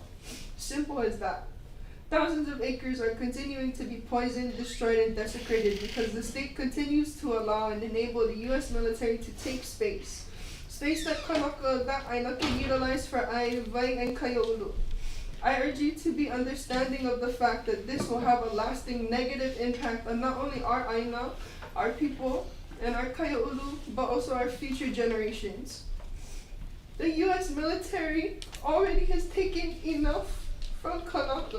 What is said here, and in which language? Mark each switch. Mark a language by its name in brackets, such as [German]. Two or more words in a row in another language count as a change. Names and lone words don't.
[English] Simple as that. Thousands of acres are continuing to be poisoned, destroyed, and desecrated because the state continues to allow and enable the U.S. military to take space. Space that Kanaka, that ʻAINA can utilize for ʻAiwai and Kaiōʻulu. I urge you to be understanding of the fact that this will have a lasting negative impact on not only our ʻAINA, our people, and our Kaiōʻulu, but also our future generations. The U.S. military already has taken enough from Kanaka.